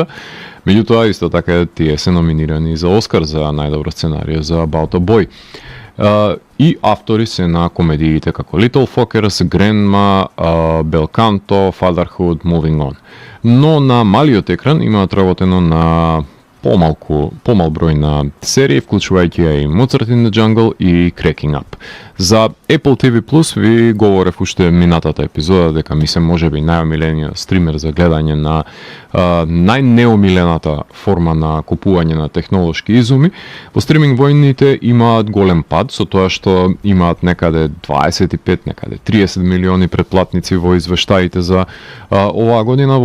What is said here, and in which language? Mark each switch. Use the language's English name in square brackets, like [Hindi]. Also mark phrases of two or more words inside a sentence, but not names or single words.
[Macedonian] Меѓутоа, исто така тие се номинирани за Оскар за најдобро сценарија за About a Boy. И автори се на комедиите како Little Fockers, Grandma, Bel Canto, Fatherhood, Moving On. Но на малиот екран имаат работено на помал број на серии, вклучувајќи и Mozart in the Jungle и Cracking Up. За Apple TV Plus ви говорев уште минатата епизода дека ми се можеби најомилениот стример за гледање на најнеомилената форма на купување на технолошки изуми. Во стриминг војните имаат голем пад со тоа што имаат некаде 25, некаде 30 милиони претплатници во извештаите за оваа година.